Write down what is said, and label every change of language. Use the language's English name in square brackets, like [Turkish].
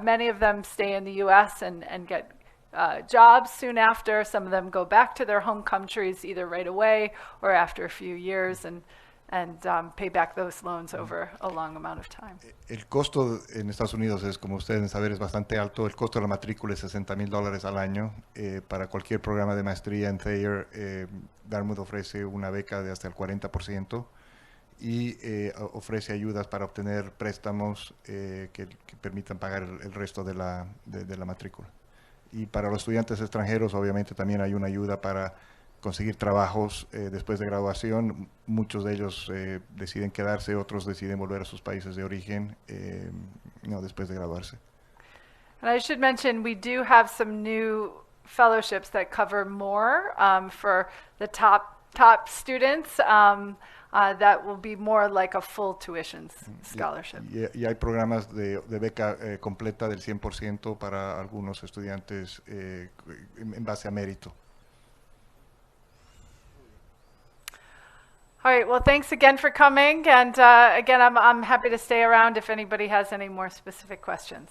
[English] Many of them stay in the US and get jobs soon after. Some of them go back to their home countries either right away or after a few years and pay back those loans over a long amount of time. [Spanish] El costo en Estados Unidos es, como ustedes deben saber, es bastante alto. El costo de la matrícula es $60,000 al año. Para cualquier programa de maestría en Thayer, Dartmouth ofrece una beca de hasta el 40%. Y ofrece ayudas para obtener préstamos que permitan pagar el resto de la matrícula. Y para los estudiantes extranjeros, obviamente, también hay una ayuda para conseguir trabajos después de graduación. Muchos de ellos deciden quedarse, otros deciden volver a sus países de origen después de graduarse. [English] And I should mention, we do have some new fellowships that cover more for the top students. That will be more like a full tuition scholarship. [Spanish] Y hay programas de beca completa del 100% para algunos estudiantes en base a mérito. [English] All right, well, thanks again for coming. And again, I'm happy to stay around if anybody has any more specific questions.